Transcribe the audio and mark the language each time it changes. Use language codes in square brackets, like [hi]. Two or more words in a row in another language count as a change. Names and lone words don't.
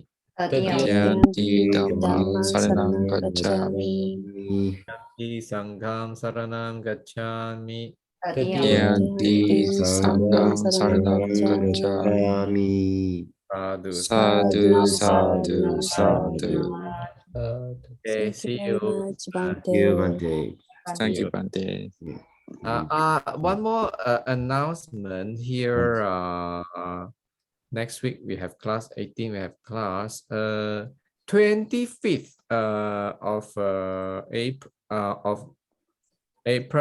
[pi] Dutiyampi dhammang saranang gacchami. Tutyampi sangham saranam gacchami. Dutiyampi sanghang saranang gacchami. Sadhu, Sadhu, sadhu, sadhu. [en] Okay, Thank you see very you. much, You, Bante. Bante. Thank you, Bante. One more announcement here. Next week we have class 18. We have class 25th of April.